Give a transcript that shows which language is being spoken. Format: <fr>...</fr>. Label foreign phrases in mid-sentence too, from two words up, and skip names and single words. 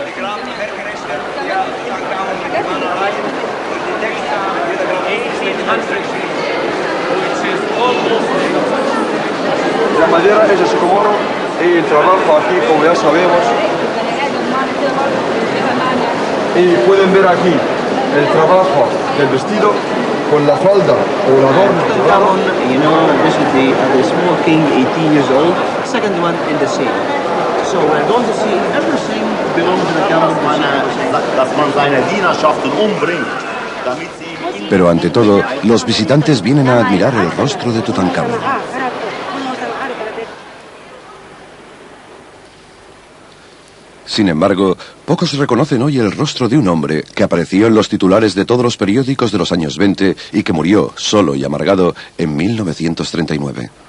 <es>La madera es escombro y el trabajo aquí, como ya sabemos. Y pueden ver aquí el trabajo del vestido con la falda o el adorno.</es> <en>Tutankamón, you know, this is the small king, 18 years old, second one in the scene. So we're going to see everything belongs to the Tutankamón.</en> <de>Dass man seine Dienerschaften umbringt, damit sie...</de> <es>Pero ante todo, los visitantes vienen a admirar el rostro de Tutankamón. Sin embargo, pocos reconocen hoy el rostro de un hombre que apareció en los titulares de todos los periódicos de los años 20 y que murió, solo y amargado, en 1939.</es>